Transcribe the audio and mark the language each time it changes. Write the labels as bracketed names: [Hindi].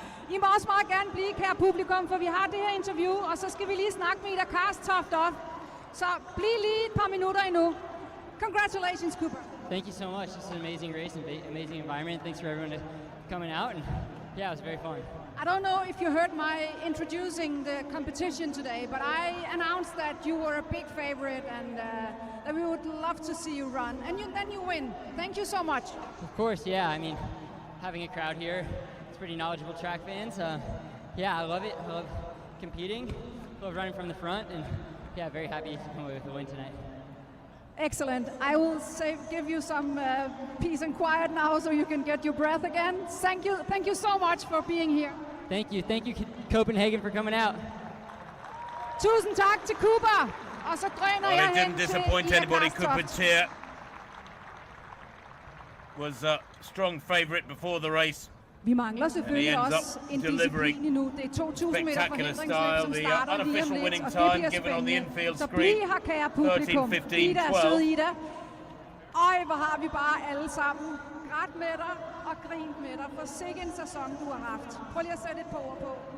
[Danish] I må også meget gerne blive, kære publikum, for vi har det her interview, og så skal vi lige snakke med Ida Karstoft op. Så bliv lige et par minutter endnu. [English] Congratulations, Cooper. Thank you so much. This is an amazing race and amazing environment. Thanks for everyone coming out. And yeah, it was very fun. I don't know if you heard my introducing the competition today, but I announced that you were a big favorite and that we would love to see you run. And then you win. Thank you so much. Of course, yeah. I mean, having a crowd here, it's pretty knowledgeable track fans. Yeah, I love it. I love competing. Love running from the front. And yeah, very happy to come away with the win tonight. Excellent. I will give you some peace and quiet now so you can get your breath again. Thank you so much for being here. Thank you Copenhagen for coming out. [Danish] Tusind tak til Cooper. Og så drøner jeg hen [English] didn't disappoint anybody. Cooper Tier was a strong favorite before the race. [Danish] Vi mangler selvfølgelig også en disciplin endnu. Det er 2.000 meter forhindringsløb, som starter lige om lidt, og det bliver spændende. Så bliv her, kære publikum. Ida, søde Ida. Øj, hvor har vi bare alle sammen grædt med dig og grint med dig. For sikke en sæson, du har haft. Prøv lige at sætte et par ord på.